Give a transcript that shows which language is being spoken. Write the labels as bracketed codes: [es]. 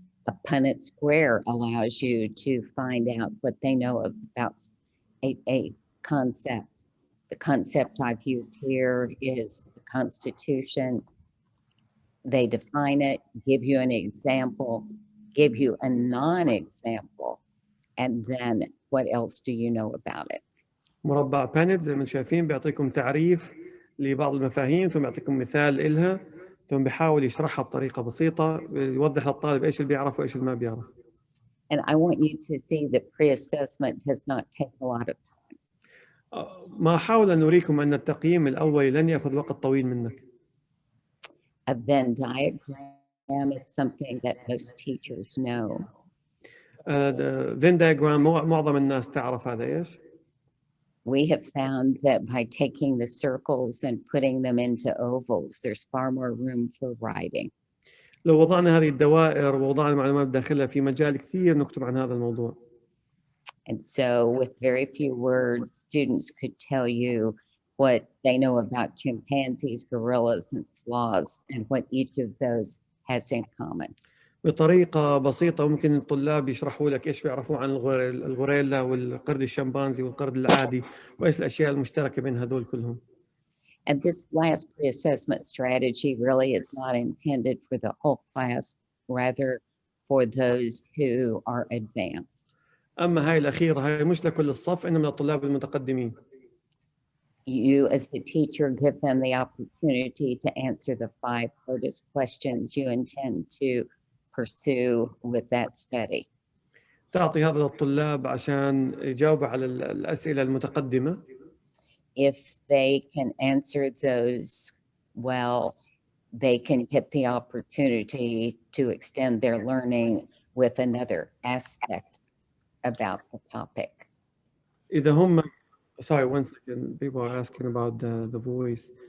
[en] A Punnett square allows you to find out what they know about a concept. The concept I've used here is the Constitution. They define it, give you an example, give you a non-example, and then what else do you know about it? [ar] مربع بانت زي ما شايفين بيعطيكم تعريف لبعض المفاهيم، ثم يعطيكم مثال إلها، ثم بيحاول يشرحها بطريقة بسيطة، يوضح للطالب ايش اللي بيعرف وايش اللي ما بيعرف. [en] And I want you to see that pre-assessment does not take a lot of time. [ar] ما أحاول أن أريكم أن التقييم الأولي لن يأخذ وقت طويل منك. [en] A Venn diagram is something that most teachers know. [ar] The Venn diagram معظم الناس تعرف هذا ايش؟ [en] We have found that by taking the circles and putting them into ovals, there's far more room for writing. [ar] لو وضعنا هذه الدوائر ووضعنا معلومات داخلها في مجال كثير نكتب عن هذا الموضوع. [en] And so with very few words, students could tell you what they know about chimpanzees, gorillas, and sloths, and what each of those has in common. [ar] بطريقة بسيطة ممكن الطلاب يشرحوا لك إيش بيعرفوا عن الغوريلا والقرد الشمبانزي والقرد العادي وإيش الأشياء المشتركة بين هذول كلهم. [en] And this last pre-assessment strategy really is not intended for the whole class, rather for those who are advanced. [ar] أما هاي الأخيرة هاي مش لكل الصف، إنما للطلاب المتقدمين. [en] You, as the teacher, give them the opportunity to answer the 5 hardest questions you intend to pursue with that study. [ar] تعطي هذا للطلاب عشان يجاوبوا على الأسئلة المتقدمة. [en] If they can answer those well, they can get the opportunity to extend their learning with another aspect about the topic. [ar] إذا هم [en] sorry, one second. People are asking about the voice.